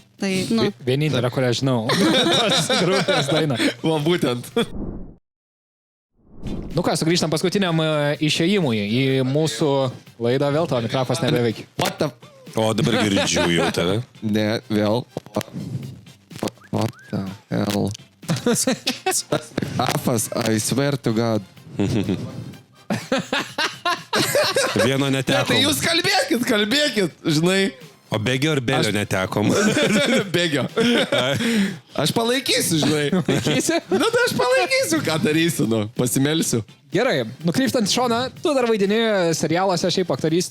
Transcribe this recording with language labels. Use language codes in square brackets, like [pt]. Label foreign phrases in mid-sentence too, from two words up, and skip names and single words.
[lt] Tai, Vienintelė, kurią žinau. Tos grupės daina. Va, būtent. Sugrįžtam paskutiniam išėjimui į mūsų laidą, vėl tavo mikrofas nebeveikia. O dabar girdžiu jau tave. Ne, vėl. [en] What the hell? Afas, I swear to God. [lt] Vieno netekom. Tai jūs kalbėkit, žinai. O Begio ar Belio netekom? Begio. Aš palaikysiu, žinai. Laikysi? Tai aš palaikysiu, ką darysiu, pasimelsiu. Gerai, nukrypstant šoną, tu dar vaidini serialuose šiaip aktorystę.